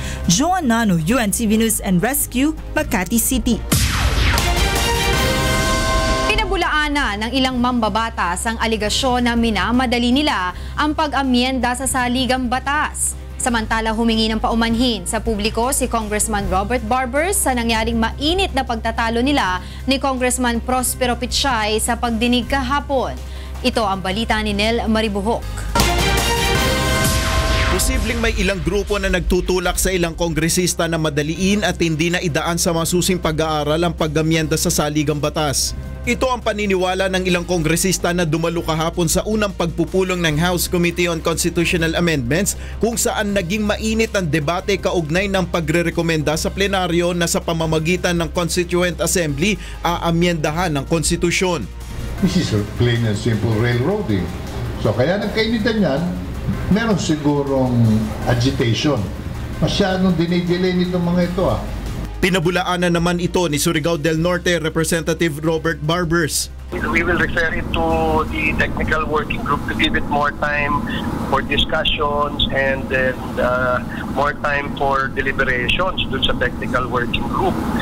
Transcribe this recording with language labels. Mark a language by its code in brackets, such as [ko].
[tl] Joan Nano, UNTV News and Rescue, Makati City. Pinabulaanan ng ilang mambabatas ang aligasyon na minamadali nila ang pag-amyenda sa saligang batas. Samantala, humingi ng paumanhin sa publiko si Congressman Robert Barbers sa nangyaring mainit na pagtatalo nila ni Congressman Prospero Pichay sa pagdinig kahapon. Ito ang balita ni Nel Maribuhok. Posibleng may ilang grupo na nagtutulak sa ilang kongresista na madaliin at hindi na idaan sa masusing pag-aaral ang pag-amyenda sa saligang batas. Ito ang paniniwala ng ilang kongresista na dumalo kahapon sa unang pagpupulong ng House Committee on Constitutional Amendments kung saan naging mainit ang debate kaugnay ng pagrerekomenda sa plenaryo na sa pamamagitan ng Constituent Assembly aamyendahan ng konstitusyon. [en] This is plain and simple railroading. [tl] So kaya nagkainitan yan, meron sigurong agitation. Masyadong dinidelay nitong mga ito Pinabulaanan naman ito ni Surigao del Norte Representative Robert Barbers. [en] We will refer it to the technical working group to give it more time for discussions and then more time for deliberations dun sa technical working group.